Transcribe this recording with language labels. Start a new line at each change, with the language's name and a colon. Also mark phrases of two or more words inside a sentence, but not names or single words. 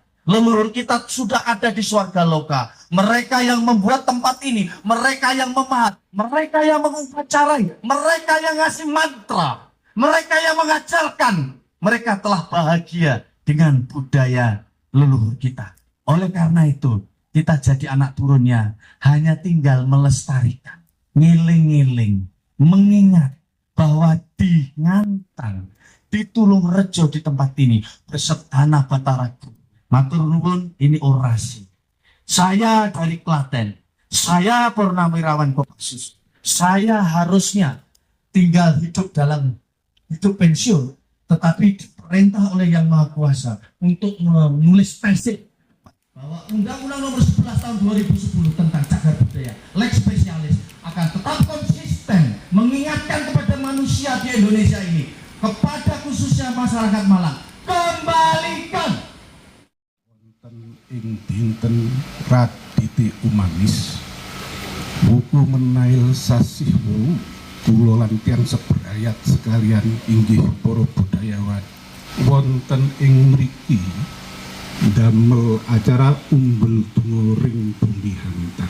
Indonesian: Leluhur kita sudah ada di swarga loka. Mereka yang membuat tempat ini, mereka yang memahat, mereka yang mengupacarai, mereka yang ngasih mantra, mereka yang mengajarkan, mereka telah bahagia dengan budaya leluhur kita. Oleh karena itu, kita jadi anak turunnya hanya tinggal melestarikan, ngiling-ngiling, mengingat bahwa di Ngantang, di Tulungrejo di tempat ini bersertana Batara Guru.
Javanese: Matur nuwun,
Indonesian: ini orasi. Saya dari Klaten, saya Purnawirawan Kopassus. Saya harusnya tinggal hidup dalam hidup pensiun, tetapi diperintah oleh Yang Maha Kuasa untuk menulis tesis bahwa Undang-Undang Nomor 11 Tahun 2010 tentang cagar budaya,
Latin: Lex Spesialis,
Indonesian: akan tetap konsisten mengingatkan kepada manusia di Indonesia ini, kepada khususnya masyarakat Malang, kembalikan
Javanese: ing dinten Raditi Umanis buku menail sasih wau kula lan tiyang sebrayat sekalian inggih para budayawan wonten ing mriki damel acara umbel donga ring bumi hantang.